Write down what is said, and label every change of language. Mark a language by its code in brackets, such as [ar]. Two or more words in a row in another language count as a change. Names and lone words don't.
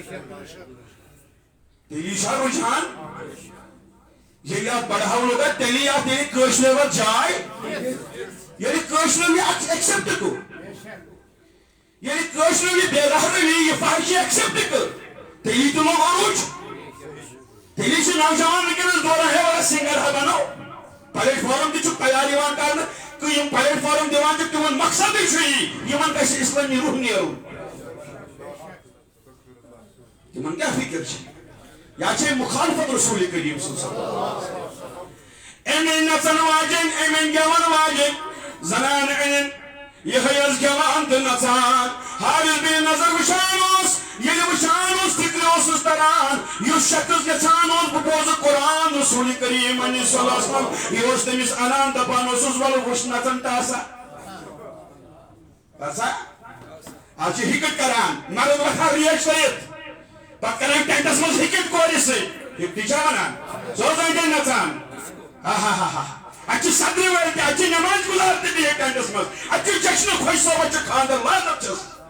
[ks] تیٚلی چھا رُجحان ییٚلہِ اتھ بڑھاو لوگ تیٚلی اتھ ییٚلہِ کٲشرو اتھ جاے ییٚلہِ کٲشرو یہِ ایکسپٹ کوٚر ییٚلہِ کٲشرو یہِ بے رحمی یہِ فحشی ایکسپٹ کٔر تیٚلی تہِ لوگ عروج تیٚلی چھِ نوجوان ونکیٚنس دوران ہے والا سنگر ہا بنو پلیٹ فارم تہِ چھُ تیار یِوان کرنہٕ تہٕ یِم پلیٹ فارم دِوان چھِ تِمن مقصدٕے چھُ یی یِمن گژھِ اسلٲمی روح نیرُن تِمن کیٛاہ فکر چھِ یا چھے مخالفت رسول کریم [ar] صلی اللہ علیہ وسلم [ks] امن نژن واجن امن گیون واجن زنان انن یہ گیوان تو نژان حارث بن نظر وچھان ییٚلہِ وچھان فکر اوسُس تران یُس شخص یژھان بہٕ بوزٕ قرآن رسول کریم [ar] صلی اللہ علیہ وسلم [ks] یہ اوس تٔمِس انان دپان اوسُس وَلہٕ وٕچھ نژن ٹاسا آز چھِ ہِکٹ کران مرد وۄتھان ریٹ کٔرِتھ پتہٕ کران ٹینٹس منٛز ہِکٹ کورِ سۭتۍ ہِکٹی چھا ونان سُہ اوس اَتہِ نژان اتہِ چھِ صدرِ وٲلۍ تہِ اتہِ چھِ نماز گُزار تہِ بِہِتھ ٹینٹس منٛز اتہِ چھُ جشنہٕ خۄش صٲبس چھُ خاندر لعنت چھس